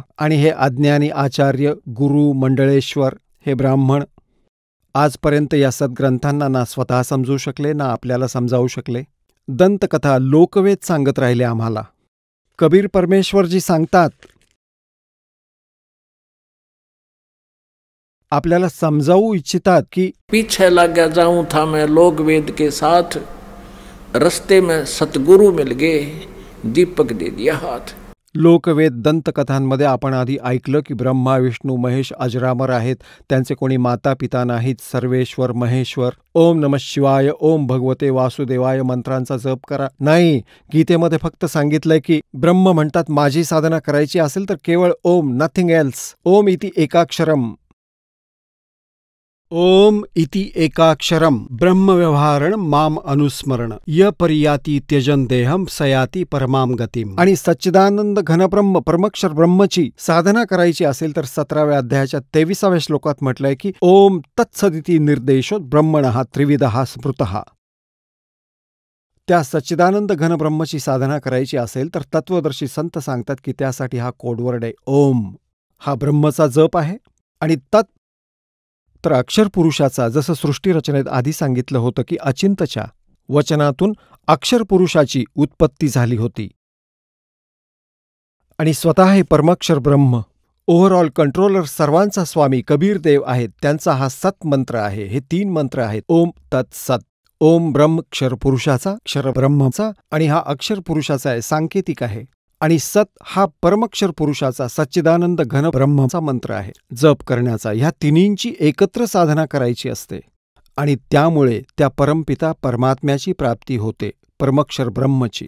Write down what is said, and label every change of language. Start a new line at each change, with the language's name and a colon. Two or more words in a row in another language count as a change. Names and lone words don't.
Marathi: आणि हे अज्ञानी आचार्य, गुरु, मंडळेश्वर, हे ब्राह्मण आजपर्यंत या सद्ग्रंथांना ना स्वतः समजू शकले ना आपल्याला समजावू शकले. दंतकथा, लोकवेद सांगत राहिले आम्हाला. कबीर परमेश्वरजी सांगतात, आपल्याला समजावू इच्छितात की
Hindi: पीछे लग गया जाऊं था मैं लोक वेद के साथ, रस्ते में सतगुरु मिल गए, दीपक दे दिया हाथ.
Marathi: लोकवेद दंतकथांमध्ये आपण आधी ऐकलं की ब्रह्मा, विष्णू, महेश अजरामर आहेत. त्यांचे कोणी माता पिता नाहीत. सर्वेश्वर, महेश्वर.
Sanskrit: ओम नमः शिवाय, ओम भगवते वासुदेवाय
Marathi: मंत्रांचा जप करा. नाही, गीतेमध्ये फक्त सांगितलंय की ब्रह्म म्हणतात माझी साधना करायची असेल तर केवळ ओम,
English: nothing else.
Sanskrit: ओम इति एकाक्षरम, ओम इति एकाक्षरम ब्रह्मव्यवहारण माम अनुस्मरण य पर्याती त्यजन देहम सयाती परमाम गतीम.
Marathi: आणि सच्चिदानंद घनब्रह्म परमक्षर ब्रह्मची साधना करायची असेल तर 17व्या अध्यायाच्या 23व्या श्लोकात म्हटलंय की
Sanskrit: ओम तत्सदिती निर्देशो ब्रह्मणः त्रिविधः स्मृतः.
Marathi: त्या सच्चिदानंद घनब्रह्मची साधना करायची असेल तर तत्वदर्शी संत सांगतात की त्यासाठी हा कोडवर्ड आहे ओम. हा ब्रह्मचा जप आहे. आणि तत् तर अक्षर पुरुषाचा, जसं सृष्टी रचनेत आधी सांगितलं होतं की अचिंतच्या वचनातून अक्षर पुरुषाची उत्पत्ती झाली होती. आणि स्वतः हे परमाक्षर ब्रह्म,
English: overall controller,
Marathi: सर्वांचा स्वामी कबीर देव आहेत. त्यांचा हा सत मंत्र आहे. हे 3 मंत्र आहेत.
Sanskrit: ओम तत् सत.
Marathi: ओम ब्रह्म क्षर पुरुषाचा, क्षर ब्रह्मचा, आणि हा अक्षर पुरुषाचा आहे, सांकेतिक आहे. आणि सत हा परमक्षर पुरुषाचा सच्चिदानंद घन ब्रह्माचा मंत्र आहे जप करण्याचा. ह्या तिन्हींची एकत्र साधना करायची असते. आणि त्यामुळे त्या परमपिता परमात्म्याची प्राप्ती होते, परमक्षर ब्रह्मची.